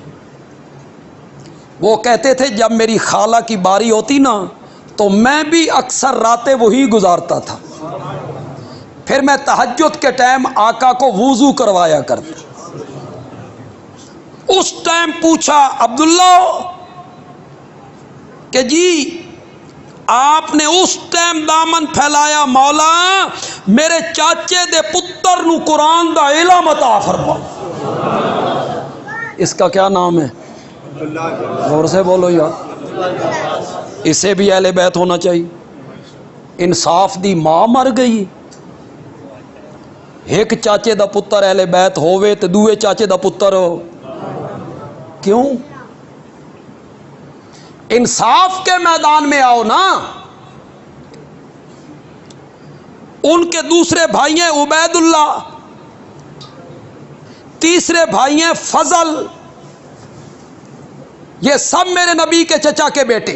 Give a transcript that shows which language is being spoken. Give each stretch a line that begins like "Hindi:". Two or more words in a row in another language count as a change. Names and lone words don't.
Urdu: وہ کہتے تھے جب میری خالہ کی باری ہوتی نا تو میں بھی اکثر راتیں وہی گزارتا تھا، پھر میں تہجد کے ٹائم آقا کو وضو کروایا کرتا۔ اس ٹائم پوچھا عبداللہ کہ جی آپ نے اس ٹائم دامن پھیلایا،
Punjabi: مولا میرے چاچے دے پتر نو قرآن دا علم عطا فرما۔
Urdu: اس کا کیا نام ہے؟ غور سے بولو یار، اسے بھی اہل بیت ہونا چاہیے۔
Punjabi: انصاف دی ماں مر گئی، ایک چاچے دا پتر اہل بیت ہووے تے دوے چاچے دا پتر ہو، کیوں؟
Urdu: انصاف کے میدان میں آؤ نا۔ ان کے دوسرے بھائی ہیں عبید اللہ، تیسرے بھائی ہیں فضل، یہ سب میرے نبی کے چچا کے بیٹے۔